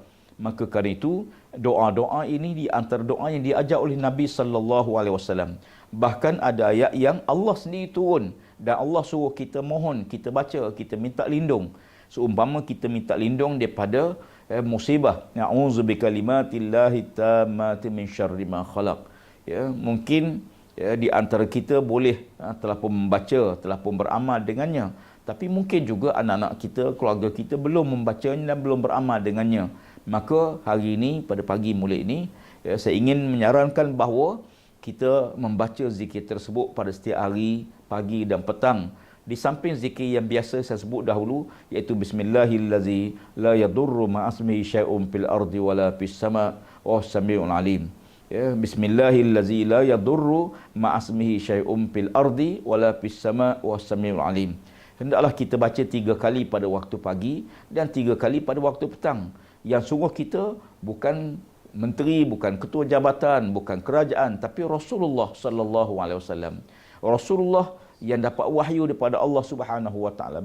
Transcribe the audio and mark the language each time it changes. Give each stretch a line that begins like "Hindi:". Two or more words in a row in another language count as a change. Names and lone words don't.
Malay: Maka kerana itu, doa-doa ini di antara doa yang diajar oleh Nabi
Arabic: صلى الله عليه وسلم.
Malay: Bahkan ada ayat yang Allah sendiri turun dan Allah suruh kita mohon, kita baca, kita minta lindung. Seumpama kita minta lindung daripada musibah.
Arabic: أعوذ بكلمات الله التامات من شر ما خلق.
Malay: Ya, mungkin di antara kita boleh telah pun membaca, telah pun beramal dengannya. Tapi mungkin juga anak-anak kita, keluarga kita belum membacanya dan belum beramal dengannya. Maka hari ini, pada pagi mulai ini, saya ingin menyarankan bahawa kita membaca zikir tersebut pada setiap hari, pagi dan petang. Di samping zikir yang biasa saya sebut dahulu, iaitu
Arabic: بسم الله الذي لا يضر مع اسمه شيء في الأرض ولا في السماء وسميع عليم. يا، بسم الله الذي لا يضر مع اسمه شيء في الأرض ولا في السماء وسميع عليم.
Malay: Hendaklah kita baca 3 kali pada waktu pagi dan 3 kali pada waktu petang. Yang sungguh kita bukan menteri, bukan ketua jabatan, bukan kerajaan, tapi Rasulullah
Arabic: صلى الله عليه وسلم.
Malay: Rasulullah yang dapat wahyu daripada Allah
Arabic: سبحانه وتعالى.